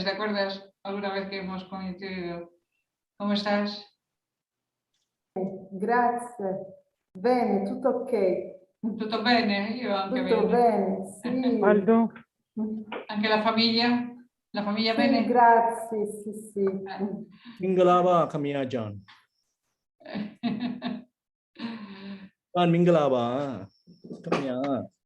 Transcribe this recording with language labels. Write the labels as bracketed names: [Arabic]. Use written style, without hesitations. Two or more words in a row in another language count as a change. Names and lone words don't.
[Spanish] ¿Te acuerdas alguna vez que hemos coincidido? ¿Cómo estás? [Italian] Grazie. Bene, tutto ok. Tutto bene? Io anche Tutto bene, sì. Aldo? Anche la famiglia? La famiglia Sì, bene? grazie, sì, sì. [Burmese] Mingalaba kamiya John. John Mingalaba kamiya.